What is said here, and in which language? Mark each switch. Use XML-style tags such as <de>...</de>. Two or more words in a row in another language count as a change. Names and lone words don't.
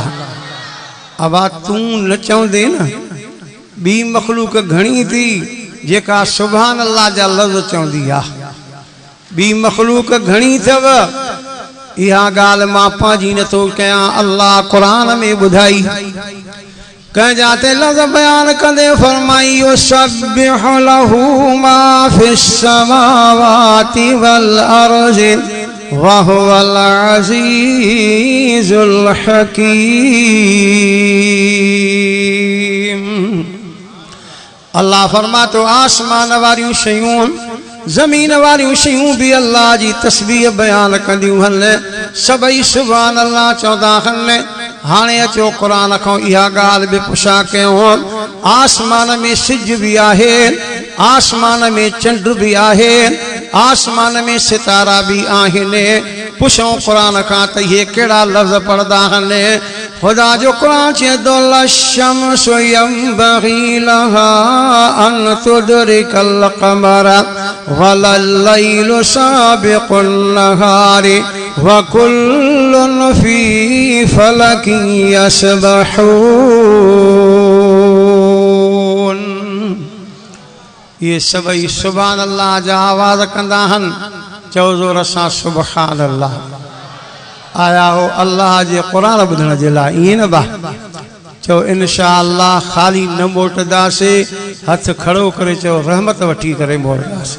<sd>अबा तूं न चवंदे न ॿी मखलूक घणी थी जेका</sd> <ar>سبحان الله</ar> <sd>जा लफ़्ज़ चवंदी आहे। ॿी मखलूक घणी अथव इहा ॻाल्हि मां पंहिंजी नथो कयां अल्लाह क़ुरान में ॿुधाई कंहिंजा ते लफ़्ज़ बयान कंदे फरमाई</sd> <ar>يسبح له ما في السماوات والأرض وهو العزيز الحكيم.</ar> <sd>अल्लाह फरमातो आसमान वारियूं शयूं ज़मीन वारियूं शयूं भी अल्लाह जी तस्बीह बयान कंदियूं आहिनि सभई</sd> <ar>سبحان الله</ar> <sd>चवंदा आहिनि। हाणे अचो क़ुरान खां इहा ॻाल्हि बि पुछा कयूं आसमान में सिज भी आहे आसमान में चंड भी आहे आसमान में सितारा भी आहिनि। पुछूं क़ुरान खां त इहे कहिड़ा लफ़्ज़ पढ़ंदा आहिनि। खुदा जो कुरान चए तो</sd> <ar>لا الشمس ينبغي لها أن تدرك القمر ولا الليل سابق النهار وكل في فلك يسبحون.</ar> <sd>ये सभई</sd> <ar>سبحان الله</ar> <sd>जा आवाज़ कंदा आहिनि। चओ ज़ोर सां</sd> <ar>سبحان الله.</ar> <sd>आया हो अल्लाह जे कुरान ॿुधण जे लाइ ईअं न बा चओ</sd> <ar>إن شاء الله</ar> <sd>ख़ाली न मोटंदासीं हथ खड़ो करे चओ रहमत वठी करे मोड़ंदासीं।</sd>